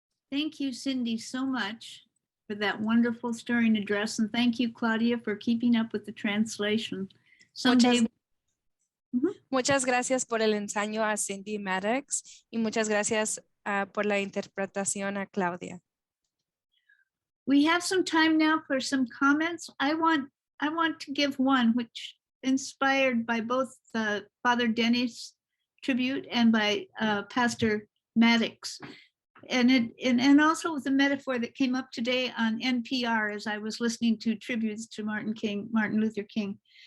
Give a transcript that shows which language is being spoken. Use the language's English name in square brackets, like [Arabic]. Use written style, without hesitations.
[English] Thank you, Cindy, so much for that wonderful stirring address. And thank you, Claudia, for keeping up with the translation. Someday, [Spanish] Muchas gracias por el ensayo a Cindy Maddox y muchas gracias por la interpretación a Claudia. [English] we have some time now for some comments. I want to give one which inspired by both Father Dennis tribute and by Pastor Maddox. And also with the metaphor that came up today on NPR as I was listening to tributes to Martin Luther King.